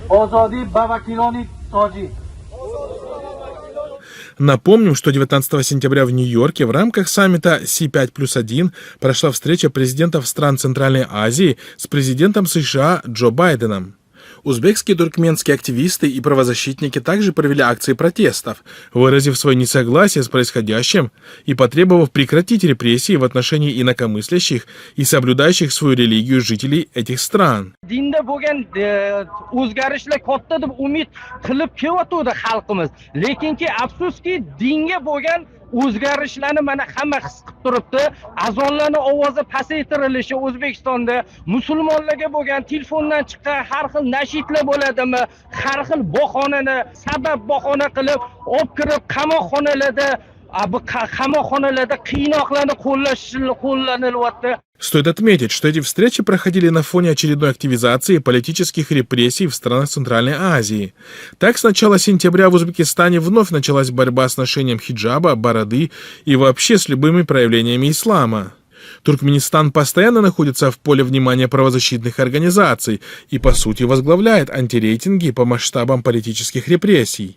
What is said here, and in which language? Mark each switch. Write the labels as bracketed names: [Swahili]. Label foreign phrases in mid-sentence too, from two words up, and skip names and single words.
[Russian] Напомним, что 19 сентября в Нью-Йорке в рамках саммита Си-5+1 прошла встреча президентов стран Центральной Азии с президентом США Джо Байденом. Узбекские и туркменские активисты и правозащитники также провели акции протестов, выразив свое несогласие с происходящим и потребовав прекратить репрессии в отношении инакомыслящих и соблюдающих свою религию жителей этих стран. [Uzbek] O'zgarishlarni mana hamma his qilib turibdi. Azonlarni ovozi pasaytirilishi O'zbekistonda, musulmonlarga bo'lgan telefondan chiqqan har xil nashidlar bo'ladimi, har xil bahonani sabab bahona qilib olib kirib qamoqxonalarda qiynoqlarni qo'llanilyapti. [Russian] Стоит отметить, что эти встречи проходили на фоне очередной активизации политических репрессий в странах Центральной Азии. Так, с начала сентября в Узбекистане вновь началась борьба с ношением хиджаба, бороды и вообще с любыми проявлениями ислама. Туркменистан постоянно находится в поле внимания правозащитных организаций и, по сути, возглавляет антирейтинги по масштабам политических репрессий.